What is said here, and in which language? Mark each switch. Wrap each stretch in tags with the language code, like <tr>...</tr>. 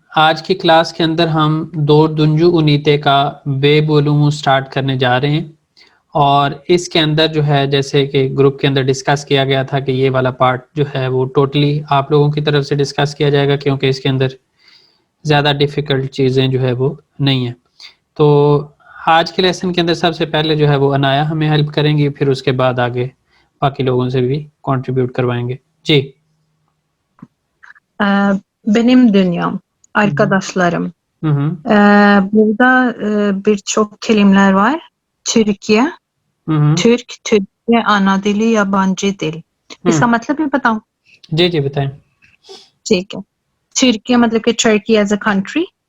<hi>आज की क्लास के अंदर हम दो दुंजू उनीते का बे बोलूँ स्टार्ट करने जा रहे हैं और इसके अंदर जो है जैसे कि ग्रुप के अंदर डिस्कस किया गया था कि ये वाला पार्ट जो है वो टोटली आप लोगों की तरफ से डिस्कस किया जाएगा क्योंकि इसके अंदर ज़्यादा डिफ़िकल्ट चीज़ें जो है वो नहीं है। तो आज के लेसन के अंदर सबसे पहले जो है वो अनाया हमें हेल्प करेंगी, फिर उसके बाद आगे बाकी लोगों से भी कंट्रीब्यूट करवाएंगे। जी।</hi> <tr>Benim dünyam, arkadaşlarım. Burada birçok kelimeler var. Türkiye, Türkiye ana dili, yabancı dil.</tr> <hi>इसका मतलब भी बताऊं? जी जी बताएं। ठीक है। तुर्की मतलब कि टर्की एज अ कंट्री।</hi>